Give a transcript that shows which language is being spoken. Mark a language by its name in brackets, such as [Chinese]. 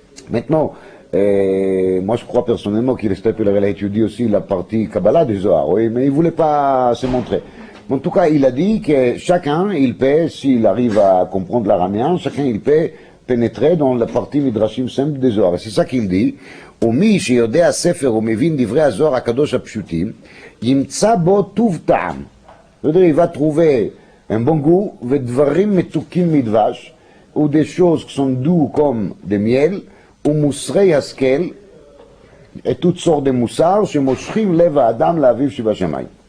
[French] Maintenant, moi je crois personnellement qu'il a étudié aussi la partie Kabbalah des Zohar, oui, mais il ne voulait pas se montrer. En tout cas, il a dit que chacun, il peut, s'il arrive à comprendre l'araméen, chacun, il peut pénétrer dans la partie midrashim simple des Zohar. C'est ça qu'il dit. [Hebrew] ומי שיודע ספר ומבין דברי הזוהר הקדוש הפשוטים, ימצא בו טוב טעם. [French] c'est-à-dire, il va trouver un bon goût, [Hebrew] ודברים מתוקים מדבש, [French] ou des choses qui sont doux comme des miels, [Hebrew] ומוסרי השכל, [French] et toutes sortes de מוסר, [Hebrew] שמושכים לב האדם לאביו שבשמיים.